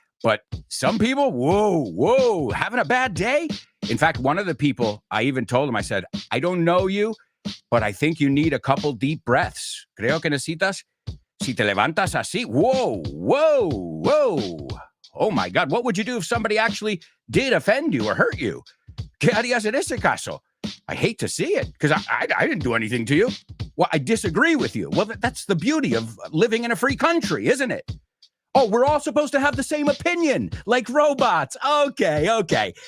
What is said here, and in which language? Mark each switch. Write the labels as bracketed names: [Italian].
[English] But some people, whoa, having a bad day? In fact, one of the people, I even told him, I said, I don't know you, but I think you need a couple deep breaths. [Spanish] Creo que necesitas, si te levantas así, whoa. [English] Oh my God, what would you do if somebody actually did offend you or hurt you? [Spanish] ¿Qué harías en ese caso? [English] I hate to see it, because I didn't do anything to you. Well, I disagree with you. Well, that's the beauty of living in a free country, isn't it? Oh, we're all supposed to have the same opinion, like robots. Okay.